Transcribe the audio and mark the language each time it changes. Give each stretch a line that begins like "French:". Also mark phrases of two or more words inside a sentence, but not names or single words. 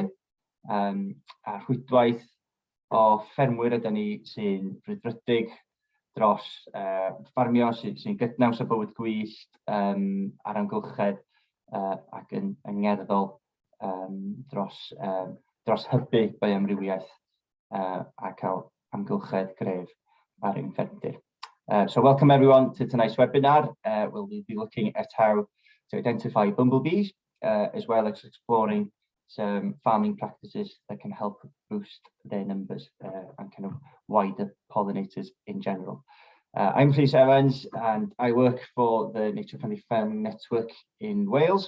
Welsh: A rhwydwaith o ffermwyr ydyn ni sy'n frwdfrydig dros ffermio sy'n gydnaws o bywyd gwyllt ar amgylchedd ac yn ngerddol dros hybu bioamrywiaeth a cael amgylchedd gref ar ein ffermdir.
English: So welcome everyone to tonight's webinar. We'll be looking at how to identify bumblebees as well as exploring some farming practices that can help boost their numbers and kind of wider pollinators in general. I'm Rhys Evans and I work for the Nature Friendly Farming Network in Wales.